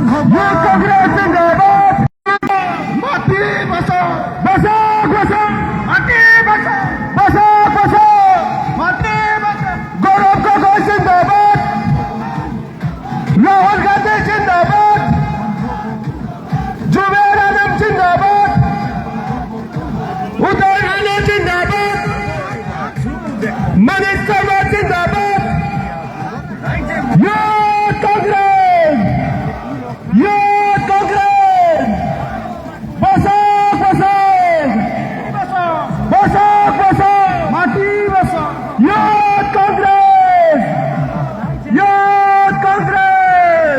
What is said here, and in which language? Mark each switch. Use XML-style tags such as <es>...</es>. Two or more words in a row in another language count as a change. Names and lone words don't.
<as>হ'ব কংগ্ৰেছ জিন্দাবাদ মাটি বচাও বচাও বচাও মাটি বচাও বচাও বচাও মাটি বচাও গৌৰৱ গগৈ জিন্দাবাদ ৰাহুল গান্ধী জিন্দাবাদ জুবেৰ আলম জিন্দাবাদ উদয় আলী জিন্দাবাদ মনীষ শৰ্মা জিন্দাবাদ Youth Congress! Youth Congress! বচাওক, বচাওক! বচাওক, বচাওক! মাটি বচাওক! Youth Congress! Youth Congress!</as>